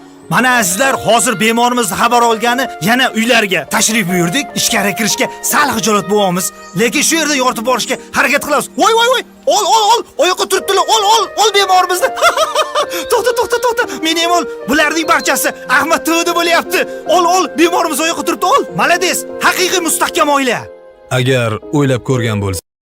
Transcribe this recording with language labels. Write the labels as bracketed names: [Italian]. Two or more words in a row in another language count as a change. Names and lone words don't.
[Uzbek] Mana, azizlar, hozir bemorimizni xabar olgani yana uylariga tashrif buyurdik. Ichkari kirishga sal xijolat bo'lyapmiz, lekin shu yerda yoritib borishga harakat qilamiz. Voy, voy, voy! Ol, ol, ol! Oyoqqa turibdilar. Ol, ol, ol bemorimizni. To'xta, to'xta, to'xta. Meni ham ol. Bularning barchasi Ahmad T Vda bo'lyapti. Ol, ol, bemorimiz oyoqqa turibdi. Ol. Malades, haqiqiy mustahkam oila. Agar o'ylab ko'rgan bo'lsa,